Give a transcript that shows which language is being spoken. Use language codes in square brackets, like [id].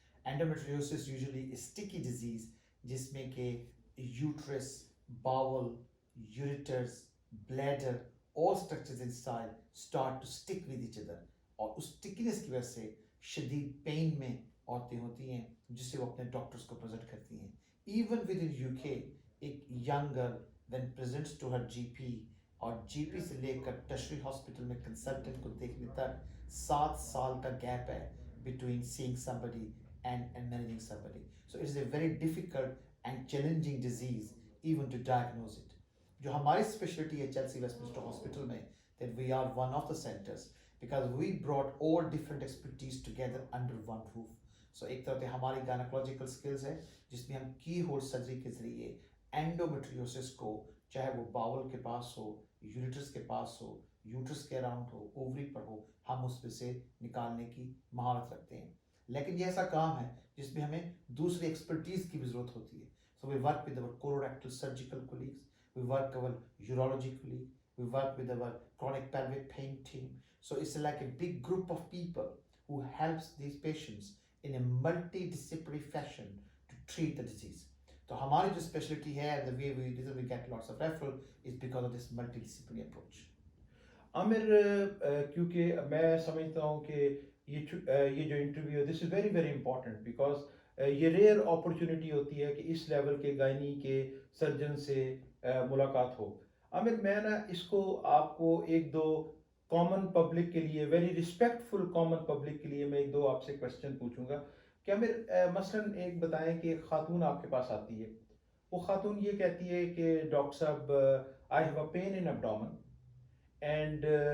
[ur] اینڈومیٹریوسس usually sticky disease جس میں کہ uterus, Baul, یوریٹرس, bladder, [en] all structures inside start to stick with each other, [ur] اور اس سٹکنس کی وجہ سے شدید پین میں عورتیں ہوتی ہیں جس سے وہ اپنے ڈاکٹرس کو پریزنٹ کرتی ہیں. [en] even with in U K [ur] ایک young girl [en] then presents to her GP, [ur] اور جی پی سے لے کر ٹرشری ہاسپٹل میں کنسلٹنٹ کو دیکھنے تک 7 سال کا گیپ ہے [en] between seeing somebody and managing somebody. So it is a very difficult and challenging disease even to diagnose it. [ur] جو ہماری اسپیشلٹی ہے چیلسی ویسٹ منسٹر ہاسپٹل میں, [en] that we are one of the centers because we brought all different expertise together under one roof. [ur] So ایک طرح سے ہماری گائنیکولوجیکل skills ہے جس میں ہم کی ہول سرجری کے ذریعے اینڈومیٹریوسس کو, چاہے وہ باول کے پاس ہو, یوریٹرس کے پاس ہو, یوٹرس کے اراؤنڈ ہو, اووری پر ہو, ہم اس میں سے نکالنے کی مہارت رکھتے ہیں. لیکن یہ ایسا کام ہے جس میں ہمیں دوسری ایکسپرٹیز کی بھی ضرورت ہوتی ہے. [en] So we work with our colorectal surgical colleagues, we work our urology colleague, we work with our chronic pelvic pain team. So it's like a big group of people who helps these patients in a multidisciplinary fashion to treat the disease. [ur] تو ہماری جو speciality ہے, [en] the way we get lots of referral is because of this multidisciplinary approach. [ur] عامر, کیونکہ میں سمجھتا ہوں کہ یہ جو انٹرویو ہے [en] this is very very important because [ur] یہ ریئر اپرچونٹی ہوتی ہے کہ اس لیول کے گائنی کے سرجن سے ملاقات ہو. عامر, میں نا اس کو آپ کو ایک دو کامن پبلک کے لیے, ویری رسپیکٹفل کامن پبلک کے لیے میں ایک دو آپ سے کویشچن پوچھوں گا کہ عامر مثلاً ایک بتائیں کہ ایک خاتون آپ کے پاس آتی ہے, وہ خاتون یہ کہتی ہے کہ ڈاکٹر صاحب [en] I have a pain in abdomen and